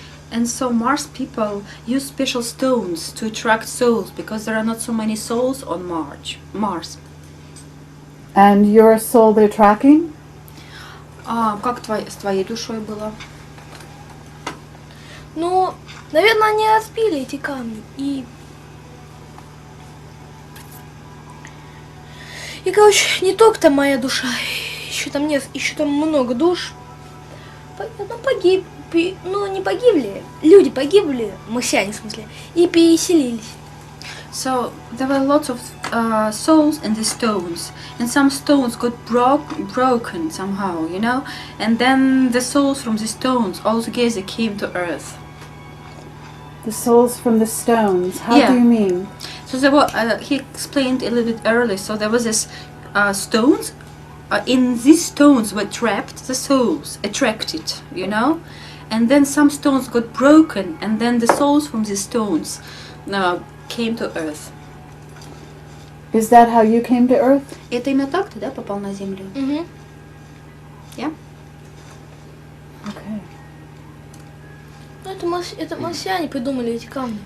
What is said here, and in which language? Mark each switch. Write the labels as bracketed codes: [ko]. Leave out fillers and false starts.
[en] And so Mars people use special stones to attract souls because there are not so many souls on Mars. And your soul they're tracking? [ru] А как с твоей душой было? Ну, наверное, они разбили эти камни и, короче, не только там моя душа, еще там много душ. Не погибли, люди погибли, марсиане в смысле, и переселились. [en] So there were lots of souls in the stones, and some stones got broken somehow, you know, and then the souls from the stones all together came to Earth. The souls from the stones. How Yeah. do you mean? So there were, he explained a little bit earlier, so there was this stones, in these stones were trapped the souls, attracted, you know, and then some stones got broken, and then the souls from these stones came to earth. Is that how you came to Earth? [ru] Это именно так ты, да, попал на Землю? [en] Yeah? Okay. [ru] Это марсиане придумали эти камни.